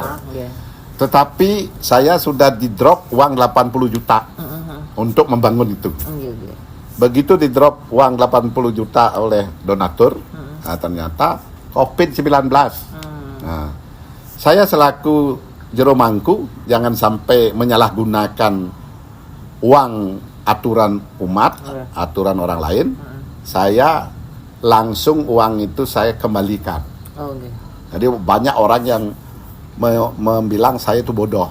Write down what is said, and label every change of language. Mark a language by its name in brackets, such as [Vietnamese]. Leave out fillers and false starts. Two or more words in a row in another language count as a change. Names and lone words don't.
[Indonesian] Ya. Nggih. Tetapi saya sudah di drop uang 80 juta untuk membangun itu. Nggih, nggih. Begitu di drop uang 80 juta oleh donatur, nah, ternyata COVID-19. Nah, saya selaku jero mangku jangan sampai menyalahgunakan uang aturan umat, aturan orang lain. Saya langsung uang itu saya kembalikan. Oh, nggih. Jadi banyak orang yang membilang saya itu bodoh.